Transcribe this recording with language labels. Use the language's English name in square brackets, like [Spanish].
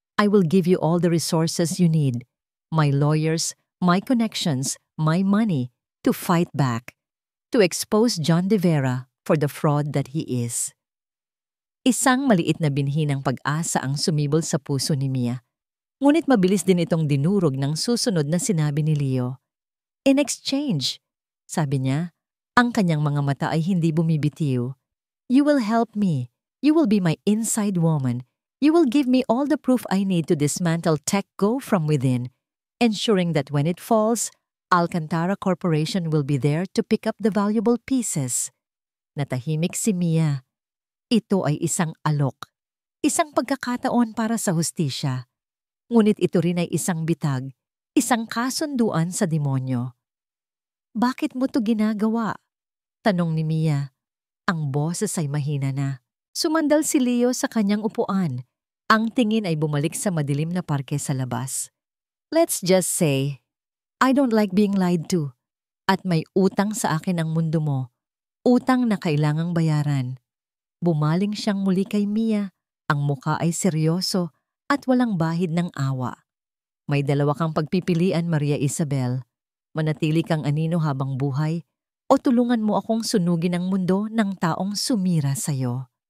[English] I will give you all the resources you need. My lawyers, my connections, my money to fight back. To expose John De Vera for the fraud that he is. [Filipino] Isang maliit na binhi ng pag-asa ang sumibol sa puso ni Mia. Ngunit mabilis din itong dinurog ng susunod na sinabi ni Leo. [English] In exchange, [Filipino] sabi niya, ang kanyang mga mata ay hindi bumibitiw. [English] You will help me. You will be my inside woman. You will give me all the proof I need to dismantle TechGo from within, ensuring that when it falls, Alcantara Corporation will be there to pick up the valuable pieces. [Filipino] Natahimik si Mia. Ito ay isang alok. Isang pagkakataon para sa hustisya. Ngunit ito rin ay isang bitag, isang kasunduan sa demonyo. Bakit mo to ginagawa? Tanong ni Mia. Ang boses ay mahina na. Sumandal si Leo sa kanyang upuan. Ang tingin ay bumalik sa madilim na parke sa labas. [English] Let's just say, I don't like being lied to. [Filipino] At may utang sa akin ang mundo mo. Utang na kailangang bayaran. Bumaling siyang muli kay Mia. Ang muka ay seryoso at walang bahid ng awa. May 2 kang pagpipilian, Maria Isabel. Manatili kang anino habang buhay o tulungan mo akong sunugin ang mundo ng taong sumira sa'yo.